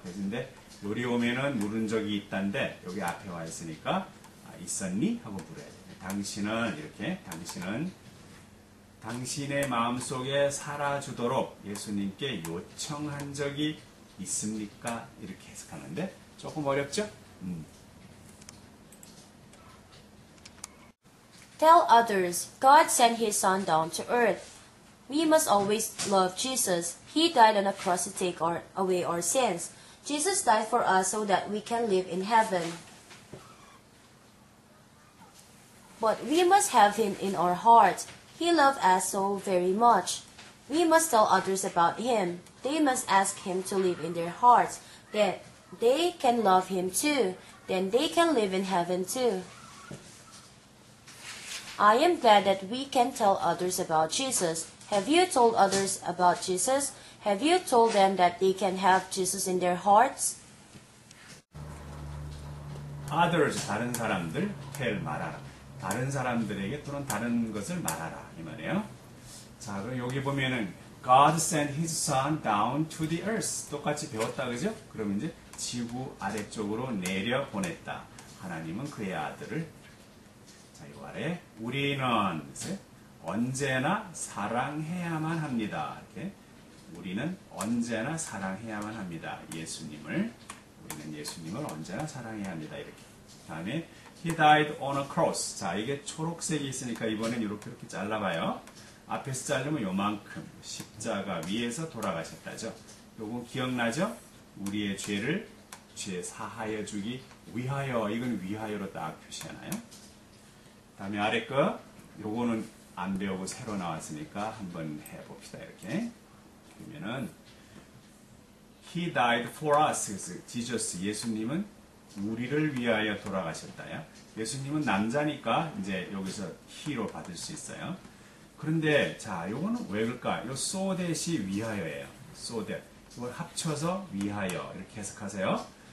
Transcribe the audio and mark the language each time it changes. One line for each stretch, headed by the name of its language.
Korean: 그런데 요리 오면은 물은 적이 있단데 여기 앞에 와 있으니까 있었니? 하고 물어야 돼요. 당신은 이렇게 당신의 마음속에 살아주도록 예수님께 요청한 적이 있습니까? 이렇게 해석하는데 조금 어렵죠?
English: Tell others, God sent His Son down to earth. We must always love Jesus. He died on a cross to take away our sins. Jesus died for us so that we can live in heaven. But we must have Him in our hearts. He loved us so very much. We must tell others about Him. They must ask Him to live in their hearts. Then they can love Him too. Then they can live in heaven too. I am glad that we can tell others about Jesus. Have you told others about Jesus? Have you told them that they can have Jesus in their hearts?
Korean: others, 다른 사람들, tell, 말하라. 다른 사람들에게 또는 다른 것을 말하라. 이 말이에요.
English: 자, 그럼 여기 보면은 God sent His Son down to the earth.
Korean: 똑같이 배웠다, 그죠? 그럼 이제 지구 아래쪽으로 내려 보냈다. 하나님은 그의 아들을. 자, 이 아래 우리는 언제나 사랑해야만 합니다. 이렇게 우리는 언제나 사랑해야만 합니다. 우리는 예수님을 언제나 사랑해야 합니다. 이렇게.
English: 다음에 He died on a cross.
Korean: 자, 이게 초록색이 있으니까 이번엔 이렇게 잘라봐요. 앞에서 자르면 요만큼 십자가 위에서 돌아가셨다죠. 요거 기억나죠? 우리의 죄 사하여 주기 위하여. 이건 위하여로 딱 표시하나요? 다음에 아래 거 요거는 안 배우고 새로 나왔으니까 한번 해봅시다.
English: 이렇게 그러면은 He died for us.
Korean: 그래서 Jesus, 예수님은 우리를 위하여 돌아가셨다요. 예수님은 남자니까 이제 여기서 he로 받을 수 있어요. 그런데 자, 요거는 왜 그럴까? 요
English: so that
Korean: 이 위하여예요.
English: so that.
Korean: 이걸 합쳐서 위하여 이렇게 해석하세요.